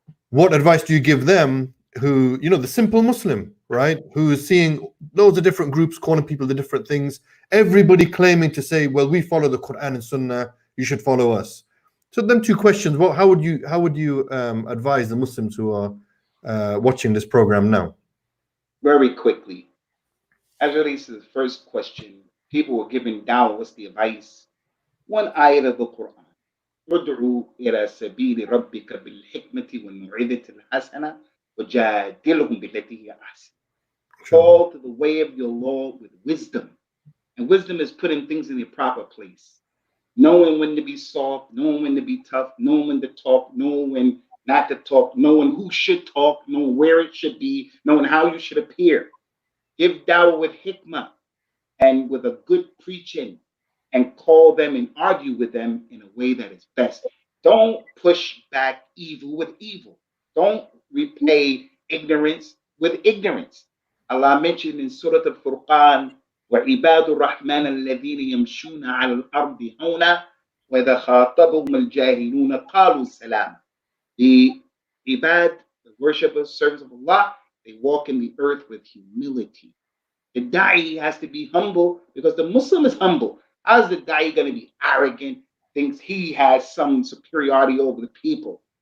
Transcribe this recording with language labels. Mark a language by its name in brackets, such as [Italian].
[English] What advice do you give them who, you know, the simple Muslim, right, who is seeing loads of different groups calling people to different things, everybody claiming to say, well, we follow the Quran and Sunnah, you should follow us. So them two questions, how would you advise the Muslims who are watching this program now? Very quickly, as it relates to the first question, people were giving da'wah, what's the advice? One ayat of the Quran. [Arabic] ادعو إلى سبيل ربك بالحكمة والموعظة الحسنة وجادلهم بالتي هي أحسن. [English] Call to the way of your Lord with wisdom. And wisdom is putting things in their proper place. Knowing when to be soft, knowing when to be tough, knowing when to talk, knowing when not to talk, knowing who should talk, knowing where it should be, knowing how you should appear. Give da'wah with hikmah and with a good preaching, and call them and argue with them in a way that is best. Don't push back evil with evil. Don't repay ignorance with ignorance. Allah mentioned in Surah Al-Furqan, [Arabic] وَعِبَادُ الرَّحْمَنَ الَّذِينَ يَمْشُونَ عَلَى الْأَرْضِ هَوْنًا وَإِذَا خَاطَبَهُمُ الْجَاهِلُونَ قَالُوا سَلَامًا. [English] The ibad, the worshippers, servants of Allah, they walk in the earth with humility. The da'i has to be humble because the Muslim is humble. How's the da'i going to be arrogant, thinks he has some superiority over the people?